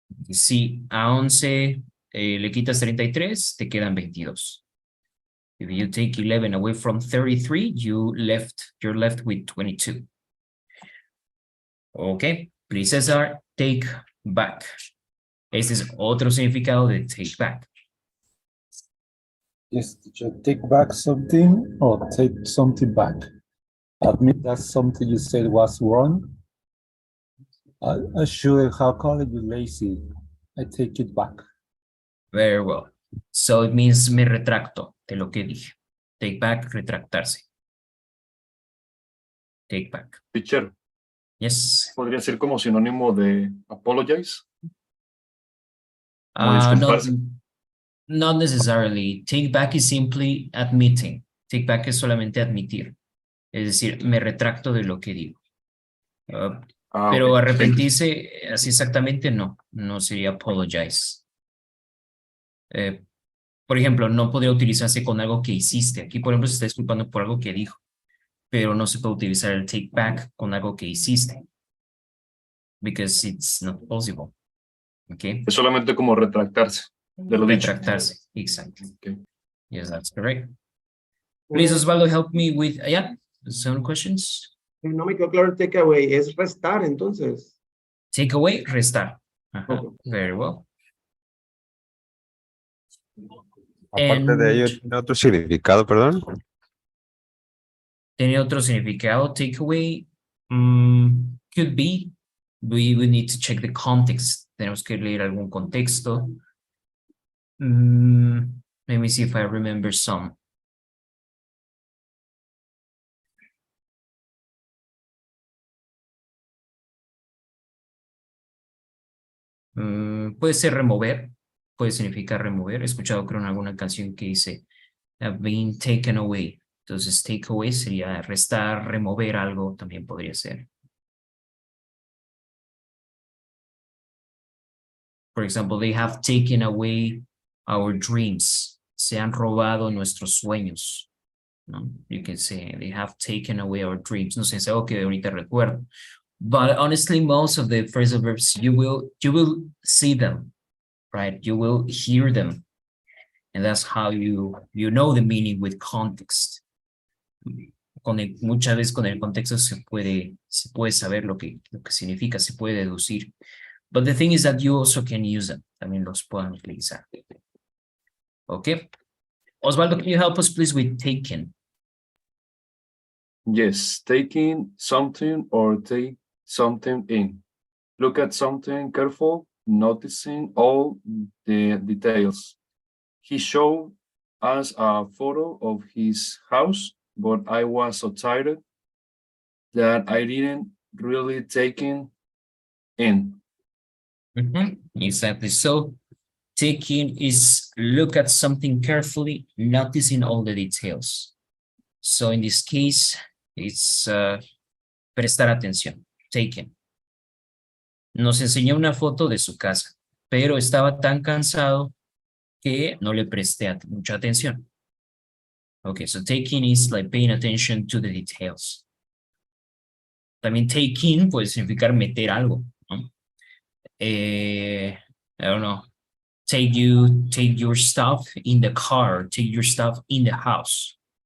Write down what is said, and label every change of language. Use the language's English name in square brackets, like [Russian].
[Spanish] Si a 11 le quitas 33, te quedan 22. [English] If you take 11 away from 33, you're left with 22. Okay, please César, take back. [Spanish] Este es otro significado de take back. [English] Yes, teacher, take back something or take something back. Admit that something you said was wrong. I shouldn't have called you lazy. I take it back. Very well. So it means [Spanish] me retracto de lo que dije. [English] Take back, retractarse. Take back. Teacher, Yes. [Spanish] podría ser como sinónimo de apologize. Como [English] Not, [Spanish] disculparse. [English] not necessarily. Take back is simply admitting. [Spanish] Take back es solamente admitir. Es decir, me retracto de lo que digo. Pero [English] Ok. [Spanish] arrepentirse, así exactamente no. No sería apologize. Por ejemplo, no podría utilizarse con algo que hiciste. Aquí, por ejemplo, se está disculpando por algo que dijo. Pero no se puede utilizar el take back con algo que hiciste. [English] Because it's not possible. Okay. [Spanish] Es solamente como retractarse de lo dicho. Retractarse. Exactly. [English] Okay. Yes, that's correct. Please, Osvaldo, help me with, yeah, some questions. [Spanish] No me quedó claro el take away, es restar entonces. Take away, restar. Ajá, [English] Ok. very well. [Spanish] Aparte de ello, [English] And- [Spanish] ¿tiene otro significado, perdón? ¿Tiene otro significado? [English] Take away could be. We would need to check the context. [Spanish] Tenemos que leer algún contexto. [English] Let me see if I remember some. [Spanish] Puede ser remover, puede significar remover. He escuchado creo en alguna canción que dice [English] have been taken away. [Spanish] Entonces take away sería restar, remover algo, también podría ser. [English] For example, they have taken away our dreams. [Spanish] Se han robado nuestros sueños. ¿No? [English] You can say they have taken away our dreams. [Spanish] No sé, es algo que ahorita recuerdo. [English] But honestly, most of the phrasal verbs, you will see them, right? You will hear them. And that's how you know the meaning with context. [Spanish] Muchas veces con el contexto se puede saber lo que significa, se puede deducir. [English] But the thing is that you also can use them. [Spanish] También los pueden utilizar. [English] Okay. Osvaldo, can you help us please with taken? Yes, taking something or take something in. Look at something careful, noticing all the details. He showed us a photo of his house, but I was so tired that I didn't really take it in. Exactly. So taking is look at something carefully, noticing all the details. So in this case, it's [Spanish] prestar atención. [English] Taken. [Spanish] Nos enseñó una foto de su casa, pero estaba tan cansado que no le presté mucha atención. [English] Okay, so taking is like paying attention to the details. [Spanish] También taking puede significar meter algo, ¿no? [English] I don't know. Take your stuff in the car, take your stuff in the house.